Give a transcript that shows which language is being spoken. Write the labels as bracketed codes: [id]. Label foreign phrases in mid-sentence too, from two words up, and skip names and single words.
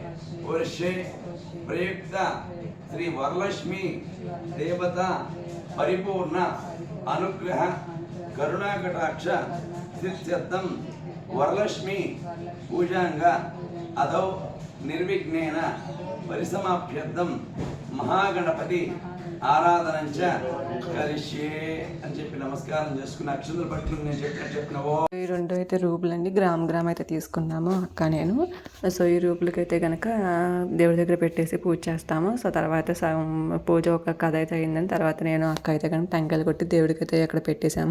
[sa] प्रयुक्त श्री वरलक्ष्मी देवता परिपूर्ण अनुग्रह करुणाकटाक्ष सिद्ध्यर्थं वरलक्ष्मी पूजांग अदौ निर्विघ्नेन परिसमाप्यर्थं महागणपति ఆరాధనంచ కలిష్యే [te] అని చెప్పి నమస్కారం చేసుకుని అక్షంతలు పట్టుకుని నేను చెప్పినవో. ఈ 2 అయితే రూపులండి, గ్రామ్ అయితే తీసుకున్నాము అక్క నేను. సో ఈ రూపులకైతే కనుక దేవుడి దగ్గర పెట్టేసి పూజ చేస్తాము. సో తర్వాత పూజ ఒక కథ అయితే అయిందని తర్వాత నేను అక్క అయితే కనుక టెంకాయలు కొట్టి దేవుడికి అయితే అక్కడ పెట్టేశాము.